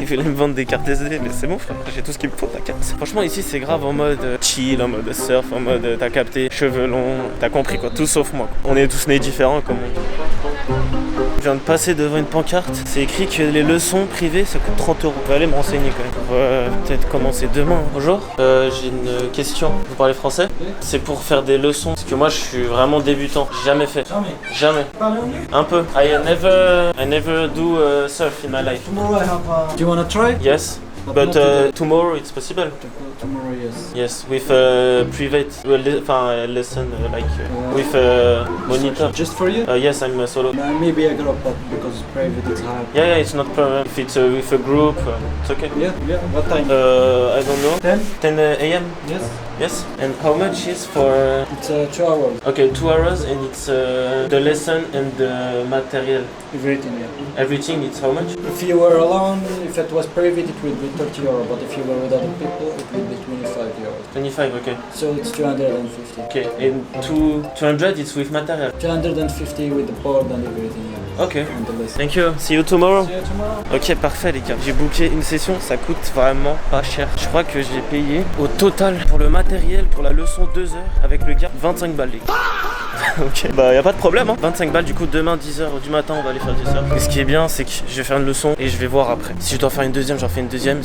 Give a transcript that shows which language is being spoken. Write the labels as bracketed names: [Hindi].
[French] Il voulait me vendre des cartes SD, mais c'est bon frère, j'ai tout ce qu'il me faut, ta carte. Franchement, ici c'est grave en mode chill, en mode surf, en mode t'as capté, cheveux longs, t'as compris quoi, tout sauf moi. Quoi. On est tous nés différents comme on dit. Je viens de passer devant une pancarte. C'est écrit que les leçons privées ça coûte 30 €. Je vais aller me renseigner quand même. Pour peut-être commencer demain. Bonjour, j'ai une question. Vous parlez français? C'est pour faire des leçons. Parce que moi je suis vraiment débutant. J'ai jamais fait. Jamais. Parlez anglais? Un peu. [English] I never do surf in my life. Tomorrow I have Do you wanna try? Yes. But But not today. tomorrow it's possible. Tomorrow, yes. Yes, with private lesson like with monitor. Just for you? Yes, I'm solo. Maybe I got but because it's private, it's hard. Yeah, it's not problem. If it's with a group, it's okay. Yeah. What time? I don't know. 10? 10 a.m. Yes. Yes. And how much is for? It's 2 hours. Okay, 2 hours, and it's the lesson and the material. Everything, yeah. Everything. It's how much? If you were alone, if it was private, it would be 30 euros. But if you were with other people, it would be 25 euros. 25. Okay. So it's 250. Okay. And 200 it's with material. 250 with the board and everything, yeah. Okay. And the lesson. Thank you. See you tomorrow. See you tomorrow. [French] Ok, parfait les gars. J'ai booké une session, ça coûte vraiment pas cher. Je crois que j'ai payé au total pour le matériel, pour la leçon 2 heures avec le gars, 25 balles les gars. Ok, bah y a pas de problème hein. 25 balles du coup demain 10h du matin on va aller faire du surf. Et ce qui est bien c'est que je vais faire une leçon et je vais voir après. Si je dois faire une deuxième, j'en fais une deuxième.